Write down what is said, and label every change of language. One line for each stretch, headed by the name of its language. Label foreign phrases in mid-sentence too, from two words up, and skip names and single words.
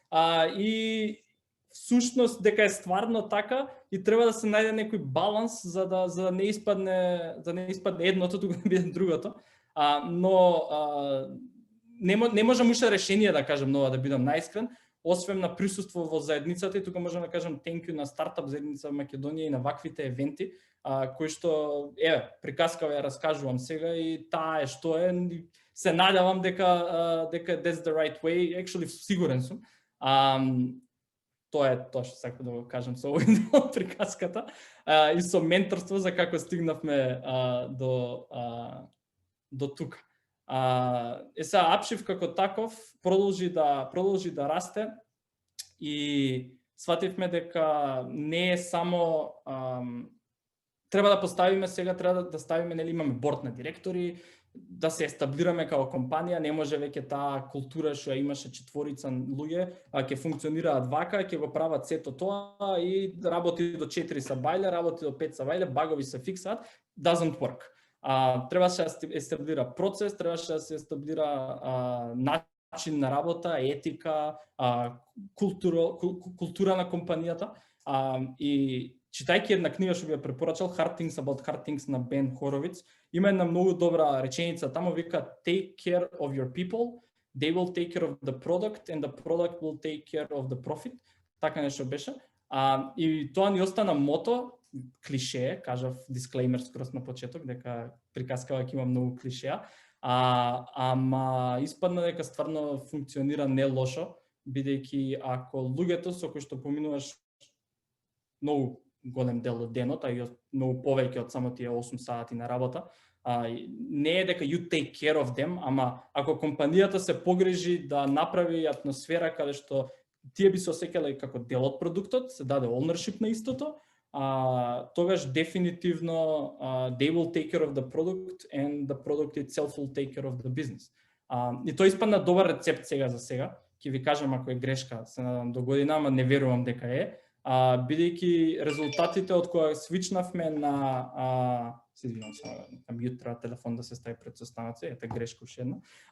Macedonian: и всушност дека е стварно така и треба да се најде некој баланс за да не испадне едното, туку да биде другото. Но не можам уште решение да кажам нова, да бидам наискрен, освен на присуство во заедницата, и тука можам да кажам
English: thank you
Macedonian: на стартап заедница во Македонија и на ваквите евенти, кои што приказкава ја раскажувам сега и таа е што е, се надевам дека
English: that's the right way, actually
Macedonian: сигурен сум. Тоа е тоа што сакам да го кажам со овој дел од приказката и со менторство за како стигнавме до тука. Сега апшив како таков продолжи да расте и свативме дека не е само треба да поставиме сега, треба да ставиме, нели имаме борд на директори, да се естаблираме како компанија, не може веќе таа култура што ја имаше четворица луѓе, ќе функционираат вака, ќе го прават сето тоа и работи до 4 сабајле, работи до 5 сабајле, багови се фиксаат,
English: doesn't work.
Macedonian: Требаше да се естаблира процес, требаше да се естаблира начин на работа, етика, култура на компанијата. И читајќи една книга што би ја препорачал, Hard Things About Hard Things на Бен Хоровиц, има една многу добра реченица, тамо вика
English: take care of your people, they will take care of the product and the product will take care of the profit.
Macedonian: Така нешто беше. И тоа ни остана мото, клише, кажав дисклеймер скрос на почеток, дека приказкава ќе има многу клишеа, ама испадна дека стварно функционира не лошо, бидејќи ако луѓето со кои што поминуваш многу голем дел од денот, и многу повеќе од само тие 8 сати на работа, не е дека
English: you take care of them,
Macedonian: ама ако компанијата се погрижи да направи атмосфера каде што тие би се осеќале како дел од продуктот, се даде ownership на истото, тогаш дефинитивно
English: they will take care of the product and the product itself will take care of the business.
Macedonian: И тоа испадна добар рецепт сега за сега. Ќе ви кажам ако е грешка, се надам до година, ама не верувам дека е. Бидејќи резултатите од кога свичнавме на се извинувам само на мјут, треба телефон да се стави пред состаноци, ете грешка уште една.